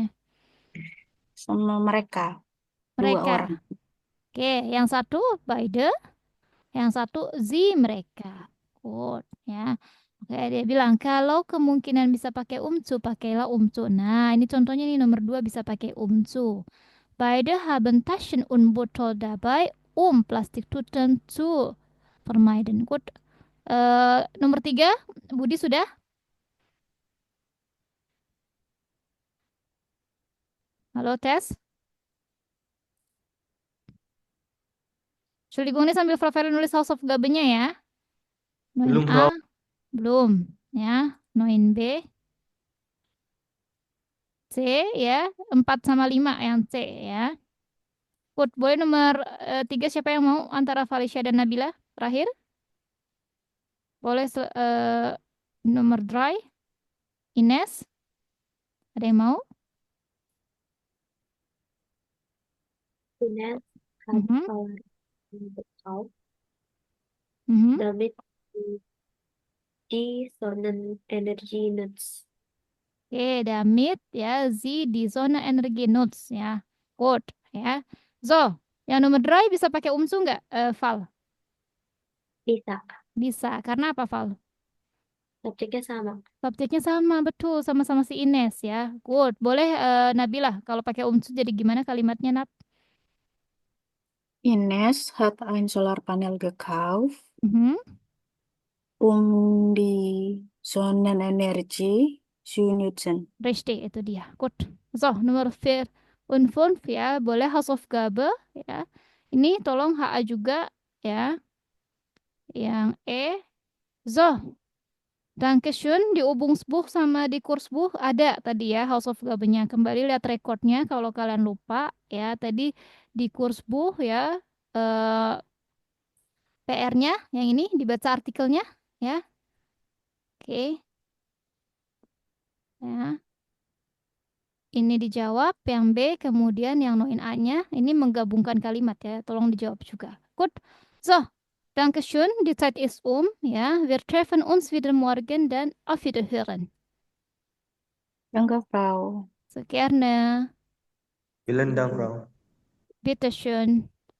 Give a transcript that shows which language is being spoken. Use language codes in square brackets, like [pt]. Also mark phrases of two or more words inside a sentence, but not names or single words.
[id] Sama mereka, dua Mereka. orang. Oke, yang satu beide, yang satu mereka. Good, ya. Oke, dia bilang kalau kemungkinan bisa pakai umcu, pakailah umcu. Nah, ini contohnya nih nomor 2 bisa pakai umcu. [de] Beide haben Taschen und Botol dabei, Plastiktüten zu vermeiden. [id] Good. Nomor 3, Budi sudah? Halo, tes. Entschuldigung, ini sambil Frau nulis Hausaufgabennya ya. Belum, 9A. Bro. Belum, ya. 9B. C, ya. 4 sama 5 yang C, ya. Good. Boleh nomor 3 siapa yang mau antara Felicia dan Nabila? Terakhir. Boleh nomor dry. Ines. Ada yang mau? [de] Ines hat gekauft, damit die Sonnenenergie nutzt. Oke, damit ya sie die Sonnenenergie nutzt ya. [id] Good ya. So, yang nomor 3 bisa pakai umsu nggak, Val? Bisa. Bisa. Karena apa, Val? Subjeknya sama. Subjeknya sama, betul. Sama-sama si Ines ya. Good. Boleh Nabila, kalau pakai umsu jadi gimana kalimatnya, Nat? [de] Ines hat ein Solarpanel gekauft, die Sonnenenergie zu nutzen. Richtig, [id] itu dia. Good. So, nomor 4 und 5 ya. Boleh Hausaufgabe ya. Ini tolong HA juga ya. Yang E. [de] So, Dankeschön, [id] di Übungsbuch sama di Kursbuch ada tadi ya Hausaufgabennya. Kembali lihat rekodnya kalau kalian lupa ya. Tadi di Kursbuch ya PR-nya yang ini dibaca artikelnya ya. Oke. Ya. Ini dijawab, yang B, kemudian yang Noin A-nya. Ini menggabungkan kalimat ya, tolong dijawab juga. [de] Gut. So, Dankeschön, die Zeit ist ja. Wir treffen uns wieder morgen dann auf Wiederhören. Danke, Frau. So gerne. Vielen Dank, Frau. Bitteschön.